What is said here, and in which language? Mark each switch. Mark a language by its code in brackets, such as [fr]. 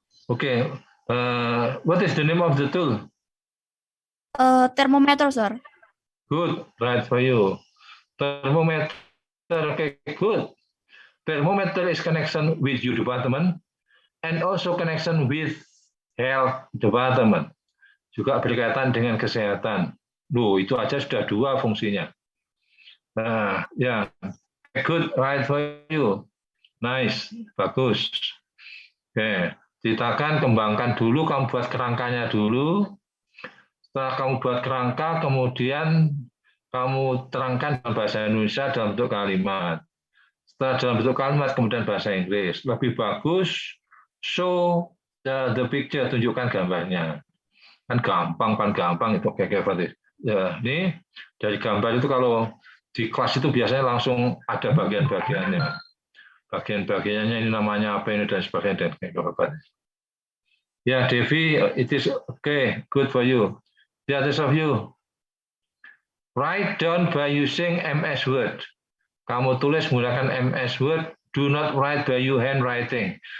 [en] Okay, what is the name of the tool? Thermometer, sir. Good, right for you. Thermometer, okay, good. Thermometer is connection with your department and also connection with health department. [id] Juga berkaitan dengan kesehatan. Loh, itu aja sudah 2 fungsinya. [en] Nah, ya, good, right for you. [id] Nice, bagus. Oke, ceritakan, kembangkan dulu, kamu buat kerangkanya dulu. Setelah kamu buat kerangka, kemudian kamu terangkan dalam bahasa Indonesia dalam bentuk kalimat. Setelah dalam bentuk kalimat, kemudian bahasa Inggris. Lebih bagus, show [en] the picture, [id] tunjukkan gambarnya. Kan gampang itu kayak Fatis. Ya, ini dari gambar itu kalau di kelas itu biasanya langsung ada bagian-bagiannya. Bagian-bagiannya ini namanya apa ini dan sebagainya dan kayak Fatis. [en] Ya, Devi, it is okay, good for you. The others of you, write down by using MS Word. [id] Kamu tulis menggunakan MS Word. [en] Do not write by your handwriting.